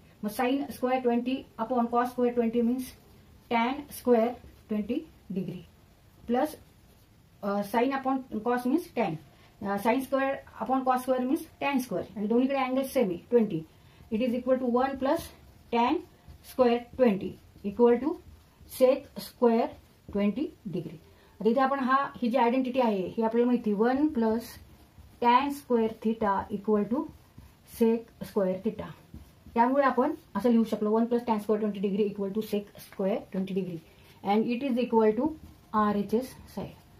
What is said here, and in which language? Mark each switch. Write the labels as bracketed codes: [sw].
[mr] मग [en] Sine square 20 upon cos square 20 means tan square 20 degree plus sine upon cos means tan. [mr] Sine square upon cos square means tan square आणि दोन्हीकडे angle same आहे 20. [en] It is equal to 1 plus tan square 20 equal to sec square 20 degree. [mr] आता इथे आपण ही जी identity आहे ही आपल्याला माहिती [en] 1 plus tan square theta [mr] equal to sec square theta. त्यामुळे आपण असं लिहू शकलो 1 plus tan square 20 degree equal to sec square 20 degree [en] And it is equal to RHS side.